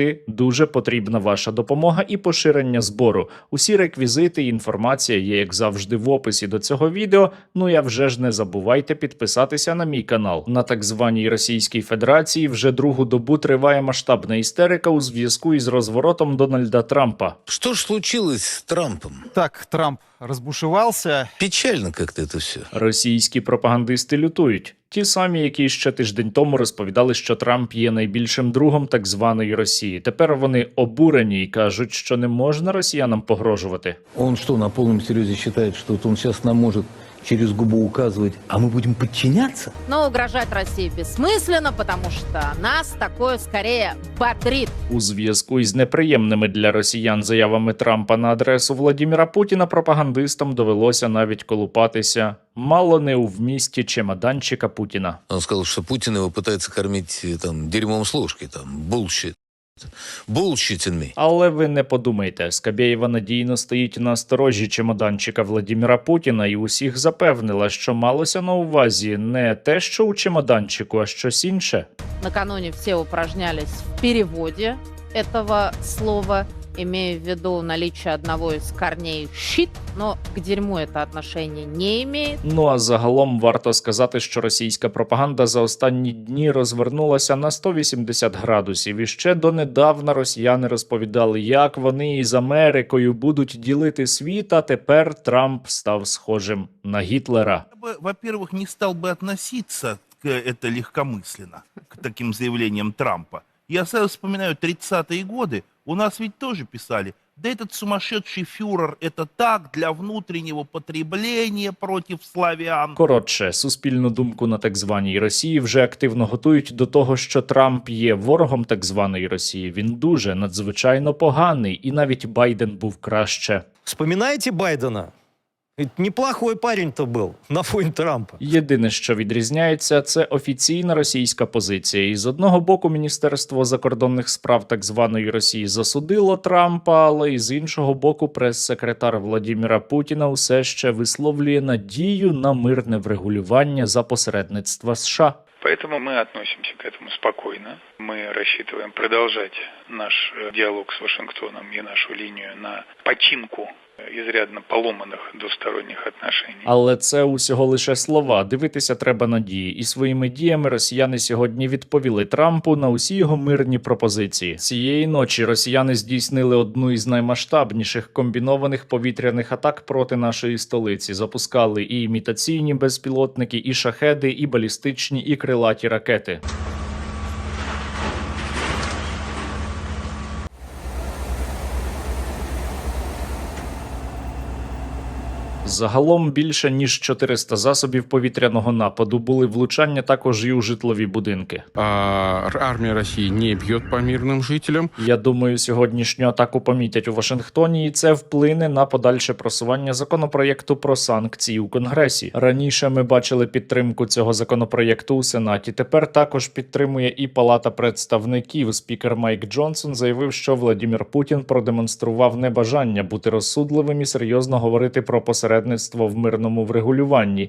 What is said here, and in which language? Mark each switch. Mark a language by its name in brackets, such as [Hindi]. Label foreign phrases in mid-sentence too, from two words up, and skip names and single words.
[Ukrainian] Дуже потрібна ваша допомога і поширення збору. Усі реквізити і інформація є, як завжди, в описі до цього відео. Ну, а вже ж не забувайте підписатися на мій канал. На так званій Російській Федерації вже другу добу триває масштабна істерика у зв'язку із розворотом Дональда Трампа. [Russian] Что ж случилось с Трампом? Так, Трамп разбушевался. Печально как-то это все. [Ukrainian] Російські пропагандисти лютують. Ті самі, які ще тиждень тому розповідали, що Трамп є найбільшим другом так званої Росії. Тепер вони обурені і кажуть, що не можна росіянам погрожувати. [Russian] Он что, на полном серьезе считает, что вот он сейчас нам может через губу указывать, а мы будем подчиняться? Но угрожать России бессмысленно, потому что нас такое скорее бодрит. [Ukrainian] У зв'язку із неприємними для росіян заявами Трампа на адресу Владіміра Путіна пропагандистам довелося навіть колупатися мало не у вмісті чемоданчика Путіна. [Russian] Он сказал, что Путин его пытается кормить там дерьмом с ложки, там, bullshit. [English] Bullshitting me. [Ukrainian] Але ви не подумайте, Скабєєва надійно стоїть на сторожі чемоданчика Владіміра Путіна і усіх запевнила, що малося на увазі не те, що у чемоданчику, а щось інше. [Russian] Накануне все упражнялись в переводе этого слова, имея в виду наличие одного из корней «щит», но к дерьму это отношение не имеет. [Ukrainian] Ну а загалом варто сказати, що російська пропаганда за останні дні розвернулася на 180 градусів. І ще донедавна росіяни розповідали, як вони із Америкою будуть ділити світ, а тепер Трамп став схожим на Гітлера. [Russian] Я бы, во-первых, не стал бы относиться к это легкомысленно, к таким заявлениям Трампа. Я сразу вспоминаю 30-е годы, у нас ведь тоже писали, да этот сумасшедший фюрер, это так, для внутреннего потребления против славян. [Ukrainian] Коротше, суспільну думку на так званій Росії вже активно готують до того, що Трамп є ворогом так званої Росії. Він дуже надзвичайно поганий, і навіть Байден був краще. [Russian] Вспоминаете Байдена? Ведь неплохой парень-то был на фоне Трампа. [Ukrainian] Єдине, що відрізняється, це офіційна російська позиція. І з одного боку Міністерство закордонних справ так званої Росії засудило Трампа, але і з іншого боку прес-секретар Владіміра Путіна усе ще висловлює надію на мирне врегулювання за посередництва США. [Russian] Поэтому мы относимся к этому спокойно. Мы рассчитываем продолжать наш диалог с Вашингтоном и нашу линию на починку [Ukrainian] ізрядно поломаних двосторонніх [Russian] отношений. [Ukrainian] Але це усього лише слова. Дивитися треба на дії. І своїми діями росіяни сьогодні відповіли Трампу на усі його мирні пропозиції. Цієї ночі росіяни здійснили одну із наймасштабніших комбінованих повітряних атак проти нашої столиці. Запускали і імітаційні безпілотники, і шахеди, і балістичні, і крилаті ракети. Загалом більше ніж 400 засобів повітряного нападу, були влучання також і у житлові будинки. [Russian] Армия России не бьет по мирным жителям. [Ukrainian] Я думаю, сьогоднішню атаку помітять у Вашингтоні, і це вплине на подальше просування законопроєкту про санкції у Конгресі. Раніше ми бачили підтримку цього законопроєкту у Сенаті. Тепер також підтримує і Палата представників. Спікер Майк Джонсон заявив, що Владимир Путін продемонстрував небажання бути розсудливим і серйозно говорити про посередництво в мирному врегулюванні.